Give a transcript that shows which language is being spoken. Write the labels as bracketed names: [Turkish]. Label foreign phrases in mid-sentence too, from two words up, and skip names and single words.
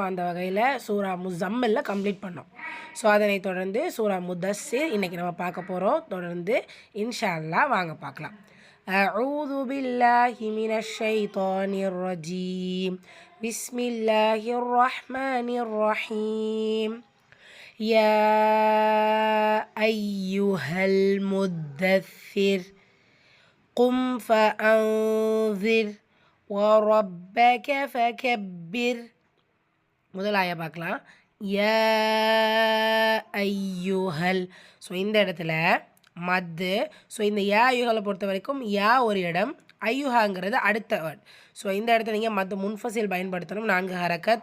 [Tamil] அந்த வகையில் சூரா முஸம்மில்ல கம்ப்ளீட் பண்ணோம். ஸோ அதனை தொடர்ந்து சூரா முதஸ்ஸிர் இன்றைக்கி நம்ம பார்க்க போகிறோம். தொடர்ந்து [Arabic] إن شاء الله [Tamil] வாங்க பார்க்கலாம். [Arabic] أعوذ بالله من الشيطان الرجيم. بسم الله الرحمن الرحيم. يا أيها المدثر قم فأنذر وربك فكبر. [Tamil] முதல் ஆயா பார்க்கலாம். [Arabic] يا أيها. [Tamil] ஸோ இந்த இடத்துல மத்து. ஸோ இந்த யா ஐயுஹலை பொறுத்த வரைக்கும் யா ஒரு இடம், ஐயுஹாங்கிறது அடுத்த வேர்ட். ஸோ இந்த இடத்துல நீங்கள் [Arabic] مد منفصل [Tamil] பயன்படுத்தணும். 4 ஹரக்கத்.